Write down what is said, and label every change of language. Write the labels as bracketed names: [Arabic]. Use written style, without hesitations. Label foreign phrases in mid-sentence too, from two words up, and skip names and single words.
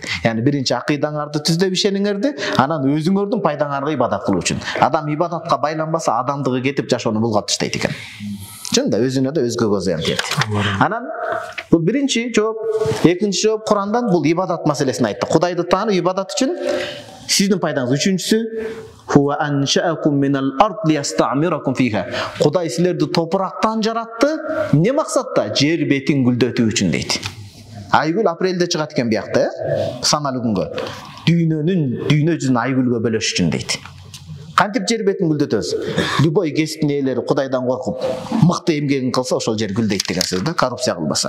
[Kyrgyz] Яны биринчи акыйдаңарды түздөп ишениңерди, анан өзүңөрдүн пайдаңарга ибадат кылуу үчүн. Адам ибадатка байланбаса, адамдыгы кетип жашоону булгап таштайт экен. Чында өзүнө да өзгөгө зыян келет. Анан бул биринчи жооп, экинчи жооп Курандан бул ибадат маселесин айтты. Кудайды таануу ибадат үчүн сиздин пайдаңыз. [Arabic] Үчүнчүсү هو أنشأكم من الأرض ليستعمركم فيها. [Kyrgyz] Кудай силерди топурактан жаратты. Не максатта? Жер бетин гүлдөтүү үчүн дейт. Айгүл апрелде чыгат экен биякта, саналуу күнгө. Дүйнө жүзүн айгүлгө бөлөш үчүн дейт. Кантип жер бетин гүлдөтөбүз? Любой кесиптин ээлери Кудайдан коркуп, мыкты эмгегин кылса, ошол жер гүлдөйт деген сөз да, коррупция кылбаса.